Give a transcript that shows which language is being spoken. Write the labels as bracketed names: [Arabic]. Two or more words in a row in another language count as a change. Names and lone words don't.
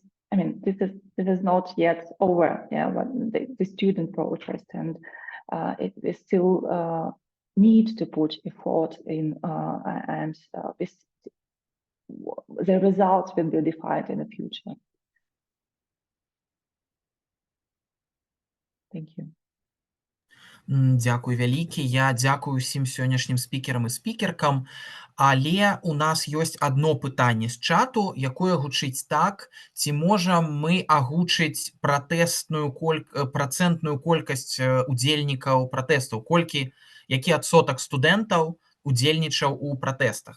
[English] I mean, this is not yet over. Yeah, but the student protest, and it is still. Need to put effort in, and the results will be defined in the future. Thank you. [Belarusian] Дзякуй вялікі. Я дзякую ўсім сённяшнім спікерам і спікеркам, але у нас ёсць адно пытанне з чату, якое гучыць так: ці можам мы агучыць працэнтную колькасць удзельнікаў пратэстаў, які адсотак студэнтаў удзельнічаў у пратэстах.